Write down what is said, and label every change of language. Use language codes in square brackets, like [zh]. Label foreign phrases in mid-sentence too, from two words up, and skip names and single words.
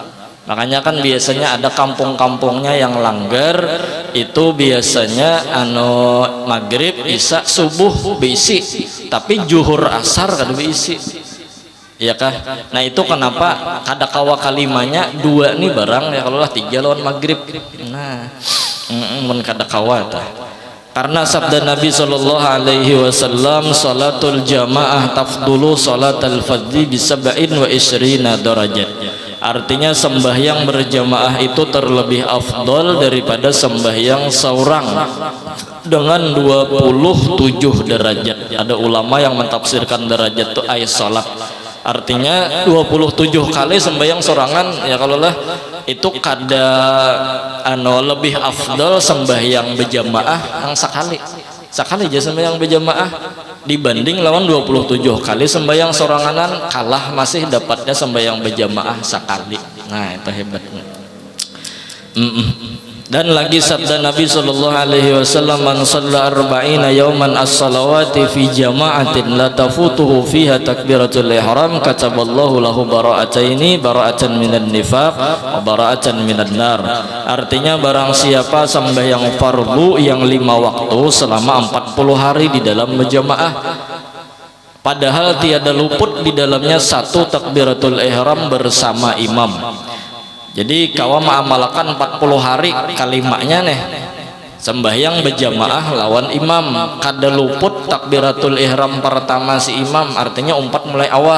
[bjn] Makanya kan biasanya ada kampung-kampungnya yang langgar itu biasanya maghrib isya subuh bisi, tapi juhur asar kada bisi ya kah. Nah itu kenapa kada kawa kalimanya dua nih barang ya kalau lah 3 lawan maghrib. Nah kada kawa tah. Karena sabda Nabi [ar] صلى الله عليه وسلم, صلاة الجماعة تفضل صلاة الفرد بسبع وعشرين درجة. [id] Artinya sembahyang berjamaah itu terlebih afdol daripada sembahyang seorang dengan 27 derajat. [bjn] Ada ulama yang mentafsirkan derajat itu ay salat. Artinya 27 kali sembahyang sorangan ya kalau lah itu kada lebih afdol sembahyang berjamaah yang sekali aja sembahyang berjamaah dibanding lawan 27 kali sembahyang soranganan, kalah masih dapatnya sembahyang berjamaah sekali. Nah itu hebatnya. Dan lagi sabda Nabi [ar] صلى الله عليه وسلم, من صلى أربعين يوما الصلوات في جماعة لا تفوته فيها تكبيرة الإحرام كتب الله له براءة من النفاق وبراءة من النار. [id] Artinya barang siapa sembahyang fardu yang 5 waktu selama 40 hari di dalam berjamaah, padahal tiada luput di dalamnya satu [ar] تكبيرة الإحرام [id] bersama imam. [bjn] Jadi kawa mengamalkan 40 hari kalimatnya nih sembahyang berjamaah lawan imam, kada luput [ar] تكبيرة الإحرام [bjn] pertama si imam, artinya umpat mulai awal.